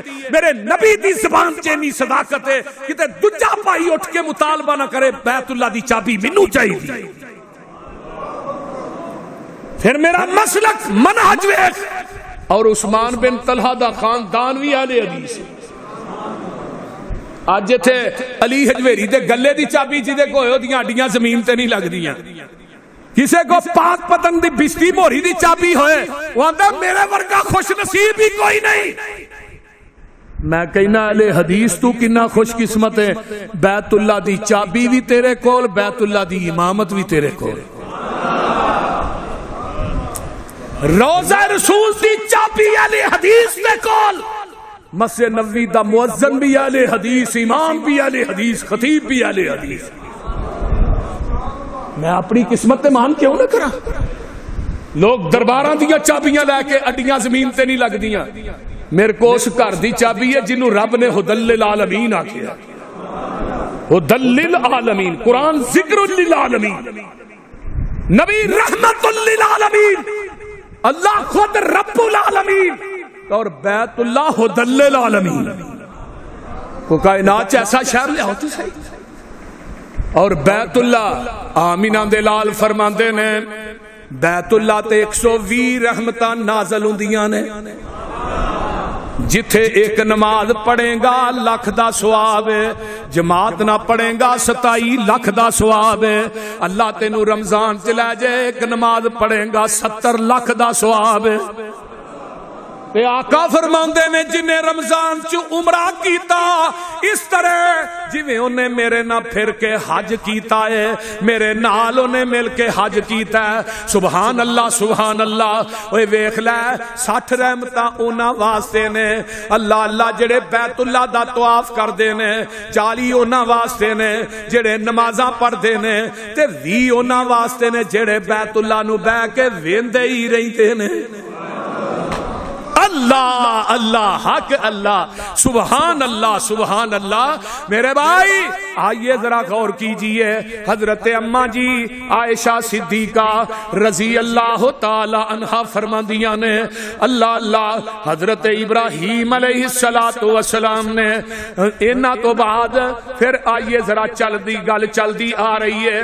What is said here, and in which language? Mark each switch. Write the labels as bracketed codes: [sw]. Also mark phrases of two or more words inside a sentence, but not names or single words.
[pa] میرے نبی دی زبان چ اتنی صداقت ہے کہ دوجا بھائی اٹھ کے مطالبہ نہ کرے بیت اللہ دی چابی مینوں چاہیے. پھر میرا مسلک منہج ویکھ اور عثمان بن طلحہ دا خاندان بھی اہل حدیث. اج ایتھے علی حجویری دے گلے دی چابی جدے کوئی اودیاں ہڈیاں زمین تے نہیں لگدیاں. کسے کو پاک پتن دی بستی موری دی چابی ہوئے وہ آندا میرے ورگا خوش نصیب ہی کوئی نہیں. میں کہنا اہل حدیث تو کنا خوش قسمت ہے بیت اللہ دی چابی بھی تیرے کول بیت اللہ دی امامت بھی تیرے کول. روزہ رسول دی چابی اہل حدیث دے کول مسجد نبوی دا مؤذن بھی اہل حدیث امام بھی اہل حدیث خطیب بھی اہل حدیث. میں اپنی قسمت تے مان کیوں نہ کرا. لوگ درباراں دیاں چابیاں لے کے اڈیاں زمین تے نہیں لگدیاں. میرے کو اس گھر دی چابی ہے جنوں رب نے [ar] ہدی للعالمین [pa] آکھیا. [ar] ہدی للعالمین [pa] قرآن [ar] ذکر للعالمین [pa] نبی [ar] رحمت للعالمین [pa] اللہ خود [ar] رب العالمین [pa] اور بیت اللہ [ar] ہدی للعالمین. کو کائنات ایسا شہر لے ہوتی صحیح. [pa] اور بیت اللہ آمینہ دے لال فرماندے نے بیت اللہ تے 120 رحمتاں نازل ہوندیاں نے. جتھے ایک نماز پڑھے گا لکھ دا ثواب ہے جماعت نہ پڑھے گا 27 لاکھ دا ثواب ہے. اللہ تینوں رمضان چ لے جائے ایک نماز پڑھے گا 70 لاکھ دا ثواب ہے. تے آقا فرماندے نے جنہیں رمضان چ عمرہ کیتا اس طرح جویں انہیں میرے نہ پھر کے حج کیتا ہے میرے نال انہیں مل کے حج کیتا ہے. [ar] سبحان اللہ سبحان اللہ. [pa] اوے ویکھ لے 60 رحمتاں انہاں واسطے نے اللہ اللہ جڑے بیت اللہ دا طواف کردے نے 40 انہاں واسطے نے جڑے نمازاں پڑھدے نے تے 20 انہاں واسطے نے جڑے بیت اللہ نو بیٹھ کے ویندے ہی رہندے نے. [ar] اللہ اللہ حق اللہ سبحان اللہ سبحان اللہ. [pa] میرے بھائی آئیے ذرا غور کیجئے حضرت اماں جی عائشہ صدیقہ [ar] رضی اللہ تعالی عنہا [pa] فرماندیاں نے اللہ اللہ حضرت ابراہیم [ar] علیہ السلام [pa] نے انہاں تو بعد پھر آئیے ذرا گل چلدی آ رہی ہے.